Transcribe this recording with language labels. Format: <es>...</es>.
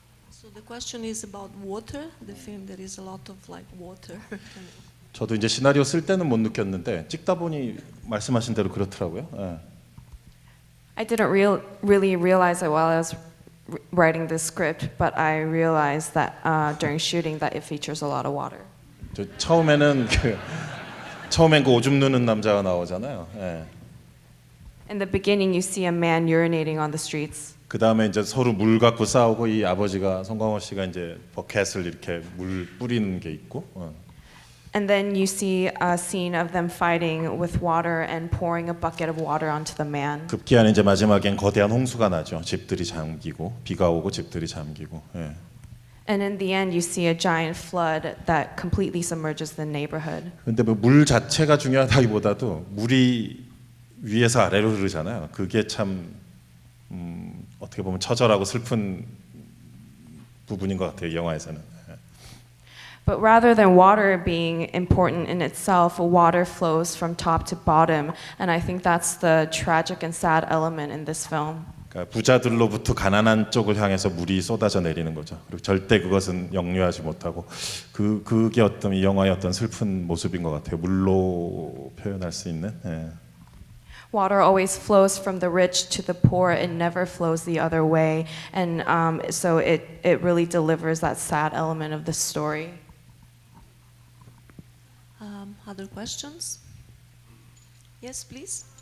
<en>So the question is about water. The film, there is a lot of water.</en> <ko>저도 이제 시나리오 쓸 때는 못 느꼈는데 찍다 보니 말씀하신 대로 그렇더라고요. 예.</ko> <en>I didn't really realize it while I was writing the script, but I realized that during shooting that it features a lot of water.</en> <ko>저 처음엔 그 오줌 누는 남자가 나오잖아요. 예.</ko> <en>In the beginning, you see a man urinating on the streets.</en> <ko>그 다음에 이제 서로 물 갖고 싸우고 이 아버지가 송강호 씨가 이제 버켓을 이렇게 물 뿌리는 게 있고.</ko> <en>And then you see a scene of them fighting with water and pouring a bucket of water onto the man.</en> <ko>급기야는 이제 마지막엔 거대한 홍수가 나죠. 집들이 잠기고 비가 오고 집들이 잠기고. 예.</ko> <en>And in the end, you see a giant flood that completely submerges the neighborhood.</en> <ko>근데 뭐 물 자체가 중요하다기보다도 물이 위에서 아래로 흐르잖아요. 그게 참 어떻게 보면 처절하고 슬픈 부분인 것 같아요. 영화에서는.</ko> <en>But rather than water being important in itself, water flows from top to bottom, and I think that's the tragic and sad element in this film.</en> <ko>그러니까 부자들로부터 가난한 쪽을 향해서 물이 쏟아져 내리는 거죠. 그리고 절대 그것은 역류하지 못하고 그게 어떤 이 영화의 어떤 슬픈 모습인 것 같아요. 물로 표현할 수 있는. 예.</ko> <en>Water always flows from the rich to the poor. It never flows the other way, and so it really delivers that sad element of the story. Other questions? Yes, please.</en>